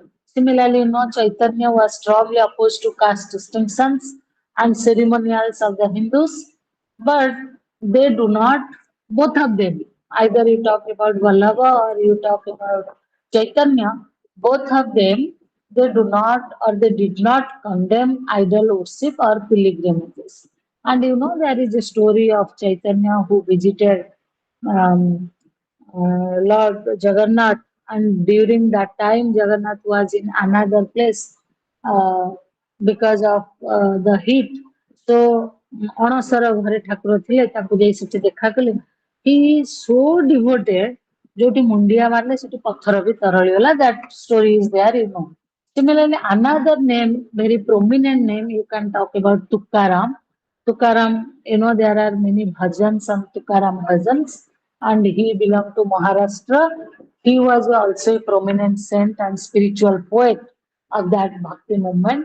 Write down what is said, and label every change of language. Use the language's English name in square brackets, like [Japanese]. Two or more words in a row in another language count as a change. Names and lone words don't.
[English] Similarly, you know, Chaitanya was strongly opposed to caste distinctions and ceremonials of the Hindus, but they do not, both of them, either you talk about Vallabha or you talk about Chaitanya, both of them, they do not or they did not condemn idol worship or pilgrimages. And you know, there is a story of Chaitanya who visited um, Lord Jagannath and during that time Jagannath was in another place uh, because of the heat. [Odia] So ଅଣସର ଘରେ ଠାକୁର ଥିଲେ ତାଙ୍କୁ ଯାଇ ସେଠି ଦେଖା କଲେ. [English] He is so devoted [Odia] ଯୋଉଠି ମୁଣ୍ଡିଆ ମାରିଲେ ସେଠି ପଥର ବି ତରଳିଗଲା. [English] That story is there, you know. Similarly, another name, very prominent name, you can talk about Tukaram. Tukaram, you know, there are many bhajans and Tukaram bhajans, and he belonged to Maharashtra. He was also a prominent saint and spiritual poet of that bhakti movement.